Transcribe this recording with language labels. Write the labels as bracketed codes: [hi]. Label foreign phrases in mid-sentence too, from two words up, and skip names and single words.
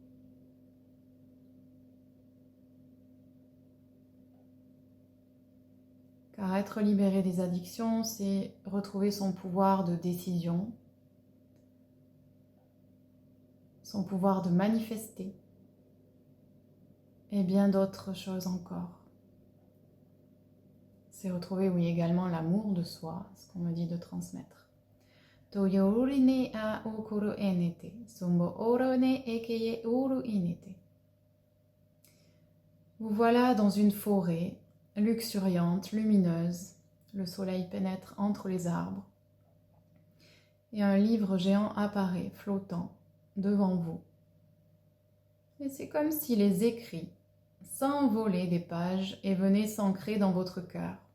[fr] Car être libéré des addictions, c'est retrouver son pouvoir de décision, son pouvoir de manifester et bien d'autres choses encore. C'est retrouver, oui, également l'amour de soi, ce qu'on me dit de transmettre. Toyorine a okoro enete, sumbo orone ekeye uru inete. Vous voilà dans une forêt luxuriante, lumineuse. Le soleil pénètre entre les arbres. Et un livre géant apparaît, flottant, devant vous. Et c'est comme si les écrits s'envolaient des pages et venaient s'ancrer dans votre cœur.